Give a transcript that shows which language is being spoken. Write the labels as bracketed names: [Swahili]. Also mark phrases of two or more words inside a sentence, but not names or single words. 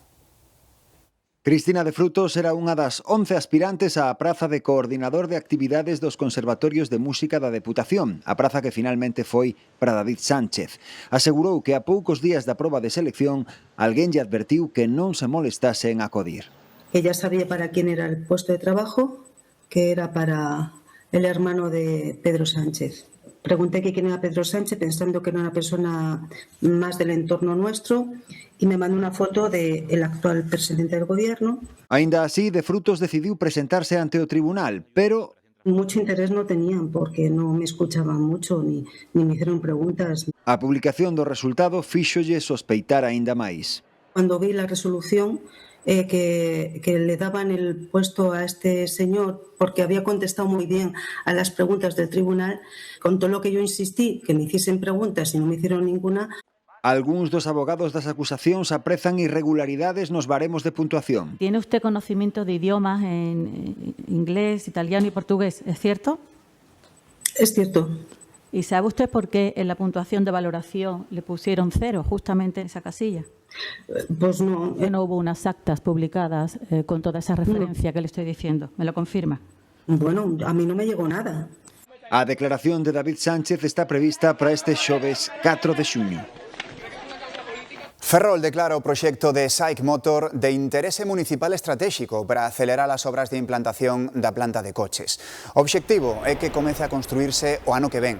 [Galician] Cristina de Frutos era unha das 11 aspirantes á praza de coordinador de actividades dos conservatorios de música da Deputación, a praza que finalmente foi para David Sánchez. Asegurou que a poucos días da proba de selección, alguén lle advertiu que non se molestase en acudir. [Spanish] Ella sabía para quién era el puesto de trabajo, que era para el hermano de Pedro Sánchez. Pregunté que quién era Pedro Sánchez, pensando que era una persona más del entorno nuestro, y me mandó una foto del actual presidente del gobierno. [Galician] Aínda así, de Frutos decidiu presentarse ante o tribunal, pero [Spanish] mucho interés no tenían porque no me escuchaban mucho ni me hicieron preguntas. [Galician] A publicación do resultado fíxolle sospeitar aínda máis. [Spanish] Cuando vi la resolución que le daban el puesto a este señor porque había contestado muy bien a las preguntas del tribunal, con todo lo que yo insistí, que me hiciesen preguntas y no me hicieron ninguna. [Galician] Algúns dos abogados das acusacións aprezan irregularidades nos baremos de puntuación. [Spanish] ¿Tiene usted conocimiento de idiomas en inglés, italiano y portugués? ¿Es cierto? Es cierto. ¿Y sabe usted por qué en la puntuación de valoración le pusieron 0 justamente en esa casilla? Pues no. No hubo unas actas publicadas con toda esa referencia que le estoy diciendo. ¿Me lo confirma? Bueno, a mí no me llegó nada. [Galician] A declaración de David Sánchez está prevista para este xoves 4 de xuño. Ferrol declara o proxecto de SAIC Motor de interese municipal estratégico para acelerar as obras de implantación da planta de coches. O obxectivo é que comece a construirse o ano que ven.